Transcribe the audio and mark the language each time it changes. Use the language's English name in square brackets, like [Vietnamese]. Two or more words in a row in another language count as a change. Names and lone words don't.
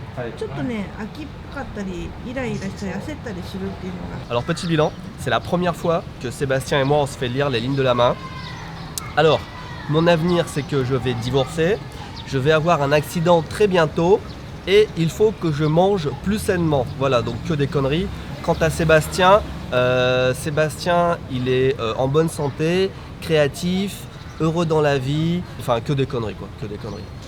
[Japanese] ちょっとね、秋っぽかったりイライラしたり焦ったりするっていうのが。 [French] Alors petit bilan, c'est la première fois que Sébastien et moi on se fait lire les lignes de la main. Alors, mon avenir c'est que je vais divorcer, je vais avoir un accident très bientôt et il faut que je mange plus sainement. Voilà, donc que des conneries. Quant à Sébastien, Sébastien il est en bonne santé, créatif, heureux dans la vie, enfin que des conneries quoi, que des conneries.